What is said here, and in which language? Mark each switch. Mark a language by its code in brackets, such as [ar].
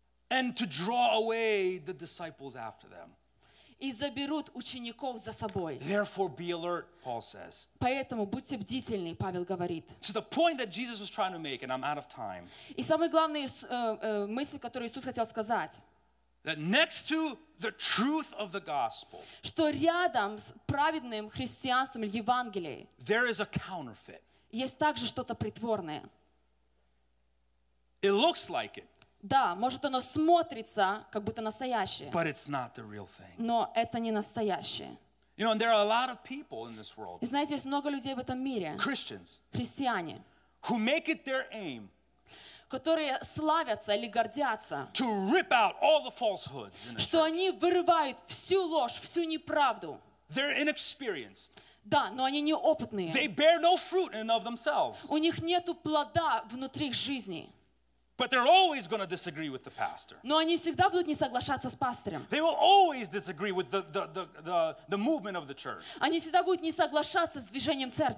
[en] And to draw away the disciples after them. [ru] И заберут учеников за собой. [en] Therefore, be alert, Paul says. [ru] Поэтому будьте бдительны, Павел говорит. [en] To the point that Jesus was trying to make, and I'm out of time. [ru] И самый главный мысль, которую Иисус хотел сказать. [en] That next to the truth of the gospel. [ru] Что рядом с праведным христианством или Евангелием. [en] There is a counterfeit. [ru] Есть также что-то притворное. [en] It looks like it. [ru] Да, может оно смотрится как будто настоящее. [en] But it's not the real thing. [ru] Но это не настоящее. [en] You know, and there are a lot of people in this world. [ru] И знаете, есть много людей в этом мире. [en] Christians. [ru] Христиане. [en] Who make it their aim. [ru] Которые славятся или гордятся. [en] To rip out all the falsehoods in the church. [ru] Что они вырывают всю ложь, всю неправду. [en] They're inexperienced. [ru] Да, но они неопытные. [en] They bear no fruit in and of themselves. [ru] У них нету плода внутри их жизни. [en] But they're always going to disagree with the pastor. [ru] Но они всегда будут не соглашаться с пастором. [en] They will always disagree with the movement of the church. [ru] Они всегда будут не соглашаться с движением церкви.